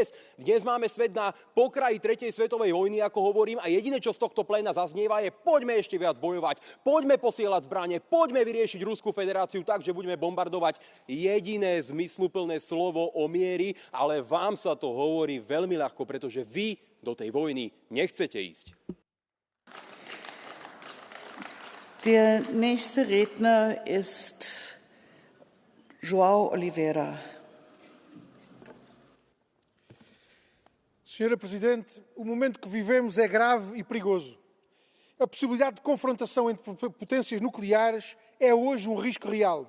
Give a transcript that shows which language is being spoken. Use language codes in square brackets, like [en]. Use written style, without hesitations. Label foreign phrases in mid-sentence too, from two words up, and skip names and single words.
[sk] Dnes máme svet na pokraji tretej svetovej vojny, ako hovorím, a jediné, čo z tohto pléna zaznieva, je poďme ešte viac bojovať, poďme posielať zbrane, poďme vyriešiť Ruskú federáciu tak, že budeme bombardovať. Jediné zmysluplné slovo o miery, ale vám sa to hovorí veľmi ľahko, pretože vy do tej vojny nechcete ísť. [de] Der nächste Redner ist João Oliveira. [pt] Senhora Presidente, o momento que vivemos é grave e perigoso. A possibilidade de confrontação entre potências nucleares é hoje um risco real.